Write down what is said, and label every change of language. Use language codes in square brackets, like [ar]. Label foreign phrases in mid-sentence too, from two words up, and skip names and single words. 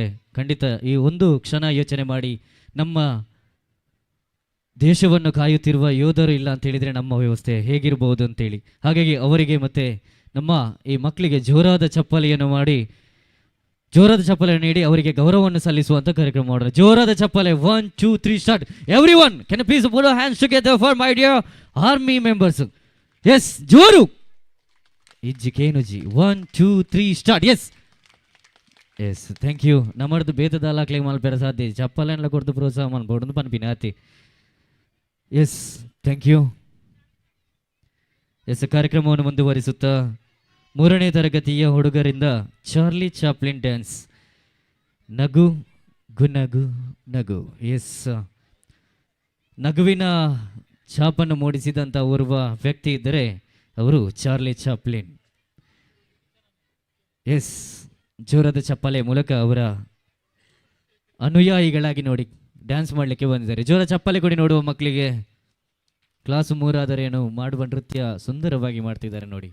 [kn] ಖಂಡಿತ ಈ ಒಂದು ಕ್ಷಣ ಯೋಚನೆ ಮಾಡಿ, ನಮ್ಮ ದೇಶವನ್ನು ಕಾಯುತ್ತಿರುವ ಯೋಧರು ಇಲ್ಲ ಅಂತ ಹೇಳಿದರೆ ನಮ್ಮ ವ್ಯವಸ್ಥೆ ಹೇಗಿರಬಹುದು ಅಂತೇಳಿ. ಹಾಗಾಗಿ ಅವರಿಗೆ ಮತ್ತೆ ನಮ್ಮ ಈ ಮಕ್ಕಳಿಗೆ ಜೋರಾದ ಚಪ್ಪಾಳೆಯನ್ನು ನೀಡಿ ಅವರಿಗೆ ಗೌರವವನ್ನು ಸಲ್ಲಿಸುವಂತ ಕಾರ್ಯಕ್ರಮ ಮಾಡೋಣ. ಜೋರಾದ ಚಪ್ಪಾಳೆ. 1 2 3 ಸ್ಟಾರ್ಟ್. [en] Everyone can please put your hands together for my dear army members. ಎಸ್, [tcy] ಜೋರು ಇಜ್ಜಿ ಕೇನುಜಿ. [en] 1 2 3 start. Yes yes, thank you. [tcy] ನಮ್ಮದು ಬೇತದಾಲಾಕ್ಲಿಗೆ ಮಲ್ಪೇರ ಸಾಧ್ಯ [kn] ಚಪ್ಪಾಳೆ ಎಲ್ಲ ಕೊಡ್ದು ಪ್ರೋತ್ಸಾಹ ಮಾಡ್ಬೋದು [tcy] ಪನ್ಪಿನ ಆತಿ. [en] Yes, thank you. [kn] ಎಸ್, ಕಾರ್ಯಕ್ರಮವನ್ನು ಮುಂದುವರಿಸುತ್ತಾ 3ನೇ ತರಗತಿಯ ಹುಡುಗರಿಂದ ಚಾರ್ಲಿ ಚಾಪ್ಲಿನ್ ಡ್ಯಾನ್ಸ್, ನಗು ಗುನಗು ನಗು. ಎಸ್, ನಗುವಿನ ಛಾಪನ್ನು ಮೂಡಿಸಿದಂಥ ಓರ್ವ ವ್ಯಕ್ತಿ ಇದ್ದರೆ ಅವರು ಚಾರ್ಲಿ ಚಾಪ್ಲಿನ್. ಎಸ್, ಜೋರದ ಚಪ್ಪಾಳೆ ಮೂಲಕ ಅವರ ಅನುಯಾಯಿಗಳಾಗಿ ನೋಡಿ ಡ್ಯಾನ್ಸ್ ಮಾಡಲಿಕ್ಕೆ ಬಂದಿದ್ದಾರೆ. ಜೋರ ಚಪ್ಪಾಳೆ ಕೊಡಿ ನೋಡುವ ಮಕ್ಕಳಿಗೆ. ಕ್ಲಾಸ್ 3 ಆದರೇನು ಮಾಡುವ ನೃತ್ಯ ಸುಂದರವಾಗಿ ಮಾಡ್ತಿದ್ದಾರೆ ನೋಡಿ.